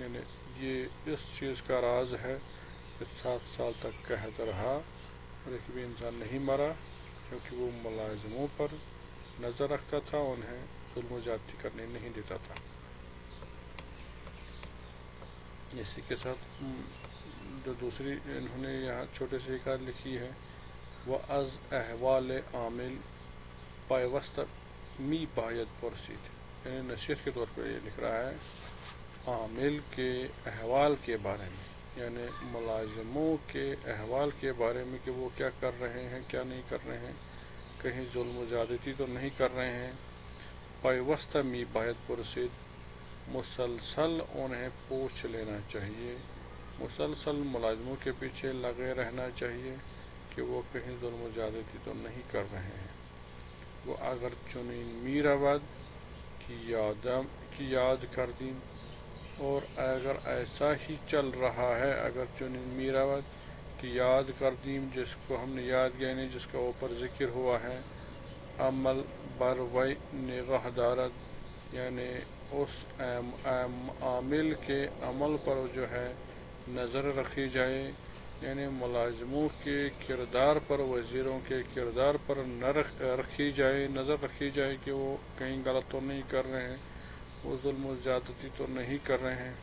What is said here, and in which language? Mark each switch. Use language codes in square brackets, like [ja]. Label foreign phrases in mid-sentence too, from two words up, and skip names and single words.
[ur] یعنی یہ اس چیز کا راز ہے کہ 7 سال تک قحط رہا اور ایک بھی انسان نہیں مرا، کیونکہ وہ ملازموں پر نظر رکھتا تھا، انہیں ظلم و زیادتی کرنے نہیں دیتا تھا۔ اسی کے ساتھ جو دوسری انہوں نے یہاں چھوٹے سے ایک لکھی ہے، وہ [fa] از احوال عامل پیوست می باید پرسید، [ur] یعنی نصیحت کے طور پر یہ لکھ رہا ہے عامل کے احوال کے بارے میں، یعنی ملازموں کے احوال کے بارے میں کہ وہ کیا کر رہے ہیں کیا نہیں کر رہے ہیں، کہیں ظلم و زیادتی تو نہیں کر رہے ہیں. [fa] پیوستہ می باید پرسید، [ur] مسلسل انہیں پوچھ لینا چاہیے، مسلسل ملازموں کے پیچھے لگے رہنا چاہیے کہ وہ کہیں ظلم و زیادتی تو نہیں کر رہے ہیں. [fa] وہ اگر چنین می رود کی یاد کردیم، [ur] اور اگر ایسا ہی چل رہا ہے، [fa] اگر چنین می رود کی یاد کردیم، [ur] جس کو ہم نے یاد کیا یعنی جس کا اوپر ذکر ہوا ہے، [fa] عمل بر وی نگاہ دارد، [ur] یعنی اس عامل کے عمل پر جو ہے نظر رکھی جائے، یعنی ملازموں کے کردار پر، وزیروں کے کردار پر رکھی جائے، نظر رکھی جائے کہ وہ کہیں غلط تو نہیں کر رہے ہیں، وہ ظلم و زیادتی تو نہیں کر رہے ہیں.